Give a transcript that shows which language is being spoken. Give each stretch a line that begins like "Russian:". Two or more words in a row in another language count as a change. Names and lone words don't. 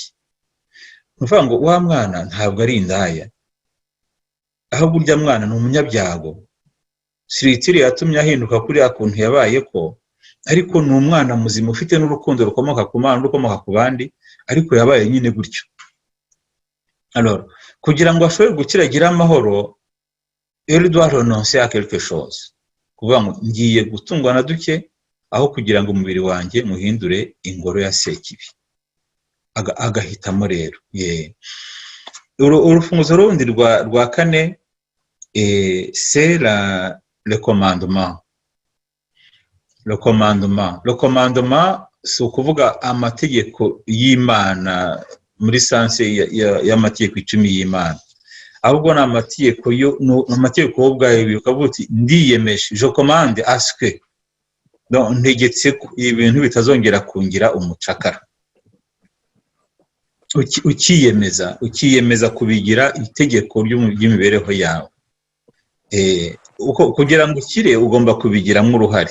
Kinyarwanda: Nuvuga ngo wa mwana ntabwo ari indaya, ahubwo urya mwana ni umunyabyago. Siritiri yatumye ahinduka kuri akuntu yabaye ko, ariko ni umwana muzima ufite n'urukundo rukomoka ku Mana, rukomoka ku bandi, ariko yabaye nyine gutyo. Alors kugira ngo ashobore gukira agira amahoro,
French: il doit renoncer à quelque chose.
Kinyarwanda: Kuvuga ngo ngiye gutungwa na duke aho kugira ngo umubiri wanjye muhindure ingoro ya Sekibi. Agahitamo rero. Urufunguzo rundi rwa kane
French: c'est le commandement. Le commandement
Kinyarwanda: si ukuvuga amategeko y'Imana muri sanse y'amategeko 10 y'Imana. ahubwo ni amategeko wowe ubwawe ukavuga uti ndiyemeje
French: je commande à ce que
Kinyarwanda: ntegetse ko ibintu bitazongera kungira umucakara, ukiyemeza kubigira itegeko ry'imibereho yawe. Kugira ngo ukire ugomba kubigiramo uruhare.